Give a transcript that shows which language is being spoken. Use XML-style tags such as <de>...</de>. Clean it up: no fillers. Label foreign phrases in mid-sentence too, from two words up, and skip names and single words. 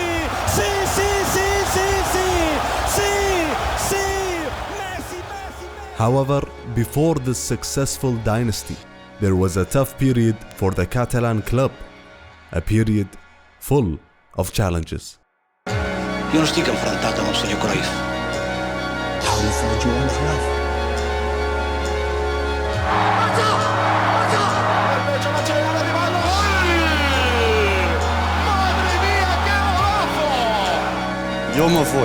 <en>However, before this successful dynasty, there was a tough period for the Catalan club, a period full of challenges.</en> <ca>Jo no estic enfrontat amb el senyor Cruyff.</ca> <en>How you for Johan Cruyff?</en> <es>Yo me fui.</es>